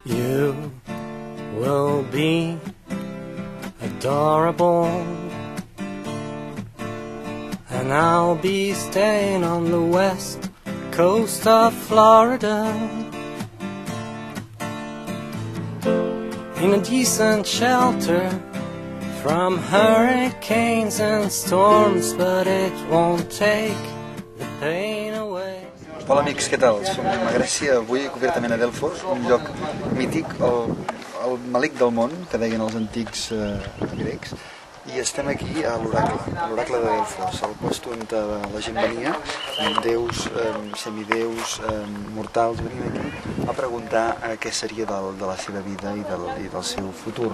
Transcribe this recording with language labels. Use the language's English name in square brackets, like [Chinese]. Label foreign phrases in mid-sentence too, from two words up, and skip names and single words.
[English] You will be adorable, and I'll be staying on the west coast of Florida, in a decent shelter from hurricanes and storms, but it won't take the pain away. [Catalan] Hola amics, què tal? Som a Grècia, avui concretament a Delfos, un lloc mític, el malic del món, que deien els antics grecs, i estem aquí a l'oracle de Delfos, el lloc on la gent venia, déus, semideus, mortals, venien aquí a preguntar què seria de la seva vida i del seu futur.